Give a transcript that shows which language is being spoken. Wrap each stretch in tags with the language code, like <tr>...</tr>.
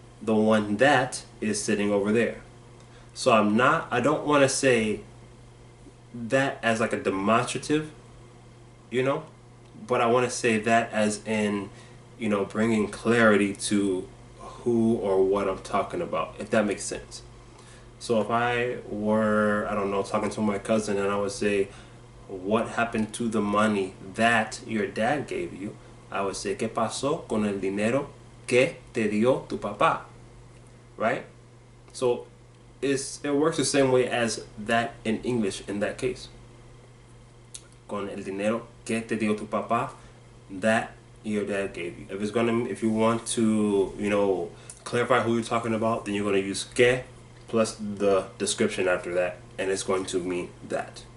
<en>The one that is sitting over there. So I don't want to say that as like a demonstrative, but I want to say that as in, bringing clarity to who or what I'm talking about, if that makes sense. So if I were, talking to my cousin, and I would say, what happened to the money that your dad gave you? I would say,</en> <es>¿Qué pasó con el dinero que te dio tu papá?</es> <en>Right? So it works the same way as that in English in that case.</en> <es>Con el dinero que te dio tu papá,</es> <en>that your dad gave you. If you want to, clarify who you're talking about, then you're going to use que plus the description after that, and it's going to mean that.</en>